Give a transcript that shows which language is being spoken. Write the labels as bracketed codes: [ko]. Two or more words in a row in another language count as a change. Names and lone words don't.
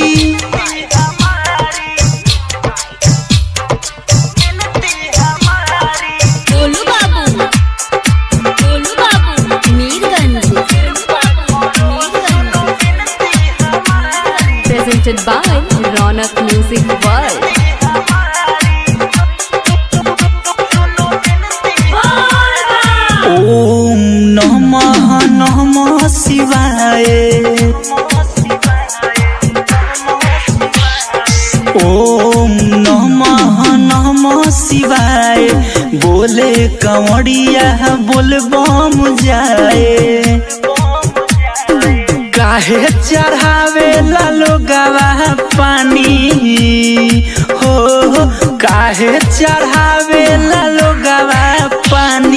[bho] गोलू बाबू मीरगंज। [en] Presented by Ronak Music World। [sa] ओम नमः नमः शिवाय, ओम नमः नमः शिवाय। [bho] बोले कंवरिया बोल बम जाए, काहे चढ़ावे ला लोगवा पानी हो, काहे चढ़ावे ला लोगवा पानी।